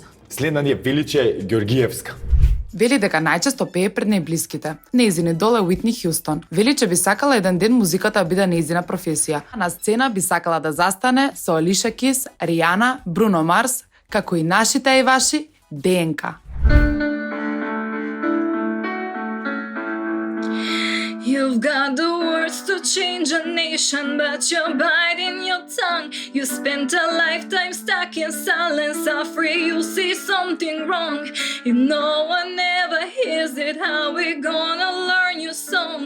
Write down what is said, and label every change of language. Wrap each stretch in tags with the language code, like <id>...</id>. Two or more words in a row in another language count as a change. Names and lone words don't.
<mk>следна ни е Величе Ѓоргиевска. Вели дека најчесто пее пред најблиските. Нејзин идол е Уитни Хјустон. Вели че би сакала еден ден музиката да биде нејзина професија. На сцена би сакала да застане со Алиша Кис, Ријана, Бруно Марс, како и нашите и ваши ДНК.</mk> <en>You've got the words to change a nation, but you're biting your tongue. You spent a lifetime stuck in silence, afraid you'll see something wrong. If no one ever hears it, how we gonna learn your song?</en>